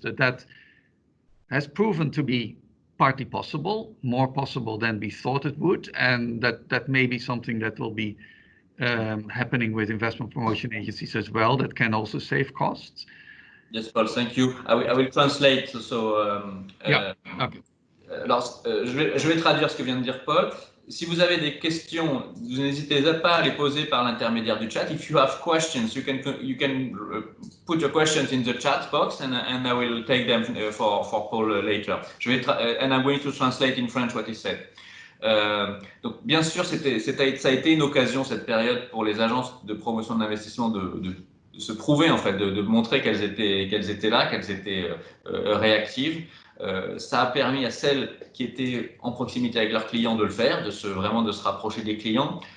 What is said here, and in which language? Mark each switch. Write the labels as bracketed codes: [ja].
[en] That has proven to be partly possible, more possible than we thought it would, and that may be something that will be happening with investment promotion agencies as well. That can also save costs. Yes, Paul, thank you. I will translate. Yeah. Okay. [fr] Alors, je vais traduire ce que vient de dire Paul. Si vous avez des questions, vous n'hésitez pas à les poser par l'intermédiaire du chat. [en] If you have questions, you can put your questions in the chat box, and I will take them for Paul later. And I'm going to translate in French what he said. [fr] Donc, bien sûr, ça a été une occasion, cette période, pour les agences de promotion d'investissement de se prouver, en fait, de montrer qu'elles étaient là, qu'elles étaient réactives. Ça a permis à celles qui étaient en proximité avec leurs clients de le faire, vraiment de se rapprocher des clients.